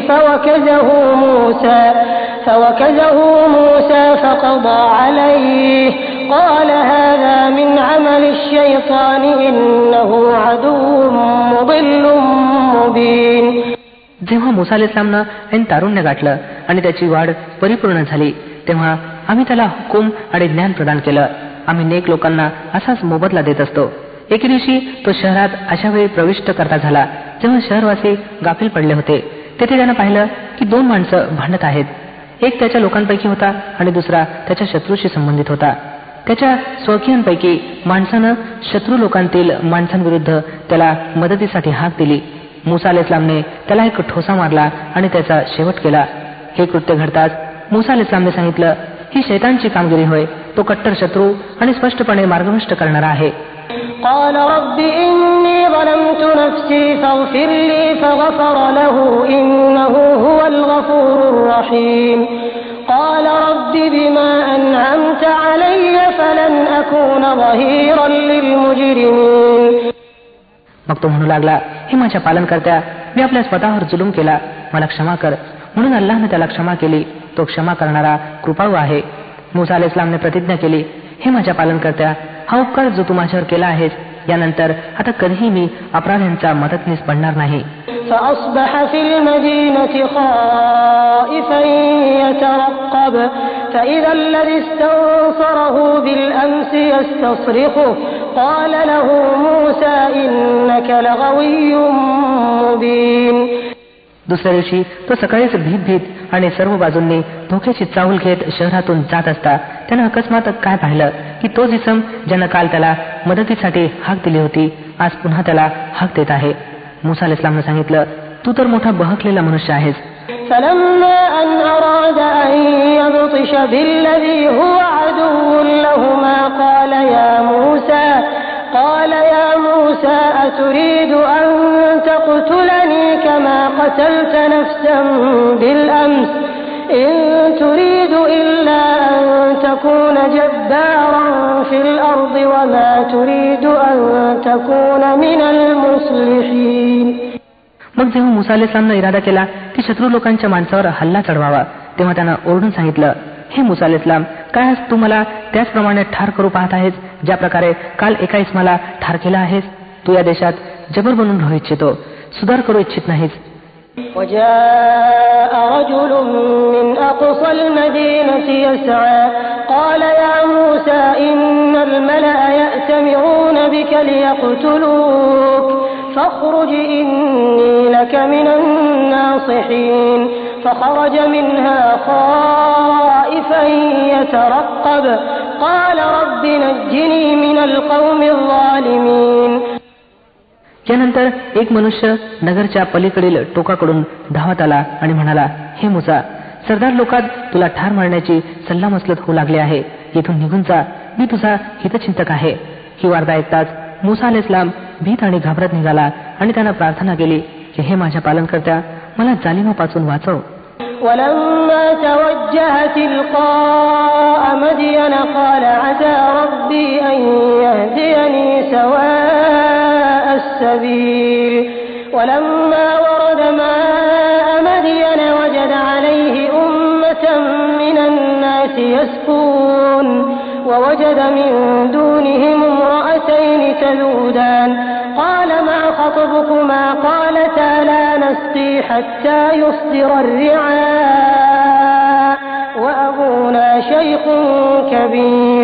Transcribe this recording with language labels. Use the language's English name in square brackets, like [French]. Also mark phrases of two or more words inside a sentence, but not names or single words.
[Arabic] فوكزه موسى فقضى عليه قال هذا من عمل الشيطان إنه عدو مضل مبين. [Marathi] जेव्हा मुसा अलैहिस्सलामनं ऐन तारुण्य गाठलं आणि त्याची वाढ परिपूर्ण झाली तेव्हा आम्ही त्याला हुकूम आणि ज्ञान प्रदान केलं. आम्ही नेक लोकांना असाच मोबदला देत असतो. एके दिवशी तो शहरात अशा वेळी प्रविष्ट करता झाला जेव्हा शहरवासी गाफील पडले होते. तेथे त्यानं पाहिलं की दोन माणसं भांडत आहेत. एक त्याच्या लोकांपैकी होता आणि दुसरा त्याच्या शत्रूशी संबंधित होता. त्याच्या स्वकीयांपैकी माणसानं शत्रू लोकांतील माणसांविरुद्ध त्याला मदतीसाठी हाक दिली. मुसा अलैहिस्सलामने त्याला एक ठोसा मारला आणि त्याचा शेवट केला. हे कृत्य घडताच मुसा अलैहिस्सलामने सांगितलं, ही शैतानची कामगिरी होय. तो कट्टर शत्रू आणि स्पष्टपणे मार्गभ्रष्ट करणारा आहे. [Arabic] قال رب إني ظلمت نفسي فاغفر لي فغفر له إنه هو الغفور الرحيم. قال رب بما أنعمت علي فلن أكون ظهيرا للمجرمين. [Marathi] मग तो म्हणू लागला, हे माझ्या पालनकर्त्या, मी आपल्या स्वतःवर जुलूम केला, मला क्षमा कर. म्हणून अल्लाहने त्याला क्षमा केली. तो क्षमा करणारा कृपाळू आहे. मुसा अलैहिस्सलामने प्रतिज्ञा केली, हे माझ्या पालनकर्त्या, हा उपकार जो तू माझ्यावर केला आहेस यानंतर आता कधीही मी अपराध्यांचा मदतनीस बनणार नाही. [Arabic] فأصبح في المدينة خائفا يترقب فإذا الذي استنصره بالأمس يستصرخه قال له موسى إنك لغوي مبين. [Marathi] दुसऱ्या दिवशी तो सकाळीच भीत आणि सर्व बाजूंनी धोक्याची चाहूल घेत शहरातून जात असता त्यानं अकस्मात काय पाहिलं की तो जिसम ज्यानं काल त्याला मदतीसाठी हाक दिली होती आज पुन्हा त्याला हाक देत आहे. मुसा अलैहिस्सलामने सांगितलं, तू तर मोठा बहकलेला मनुष्य आहेस. [Arabic] فلما أن أراد أن يبطش بالذي هو عدو لهما قال يا موسى أتريد أن تقتلني كما قتلت نفسا بالأمس إن تريد إلا أن تكون جبارا في الأرض وما تريد أن تكون من المصلحين. [Marathi] मग जेव्हा मुसा अलैहिस्सलामने इरादा केला की शत्रू लोकांच्या माणसावर हल्ला चढवावा तेव्हा त्यानं ओरडून सांगितलं, हे मुसा अलैहिस्सलाम, काय आज तू मला त्याचप्रमाणे ठार करू पाहत आहेस ज्या प्रकारे काल एका इस्माला ठार केला आहेस. तू या देशात जबर बनून राहू इच्छितो, सुधार करू इच्छित नाहीस. [Arabic] وجاء رجل من أقصى المدينة يسعى قال يا موسى إن الملأ يأتمرون بك ليقتلوك فاخرج إني لك من الناصحين فخرج منها خائفا يترقب قال رب نجني من القوم الظالمين. [Marathi] यानंतर एक मनुष्य नगरच्या पलीकडील टोकाकडून धावत आला आणि म्हणाला, हे मुसा, सरदार लोकात तुला ठार मारण्याची सल्लामसलत होऊ लागली आहे. येथून निघून जा, मी तुझा हितचिंतक आहे. ही वार्ता ऐकताच मुसा अलैहिस्सलाम भीत आणि घाबरत निघाला आणि त्यानं प्रार्थना केली की हे माझ्या पालनकर्त्या, मला जालिमापासून वाचव. [Arabic] ولما توجه تلقاء مدين قال عسى ربي أن يهديني سواء السبيل ولما ورد ماء مدين وجد عليه أمة من الناس يسقون ووجد من دونهم امرأتين تذودان قال ما خطبكما قالتا لا نسقي حتى يصدر الرعاء وأبونا شيخ كبير.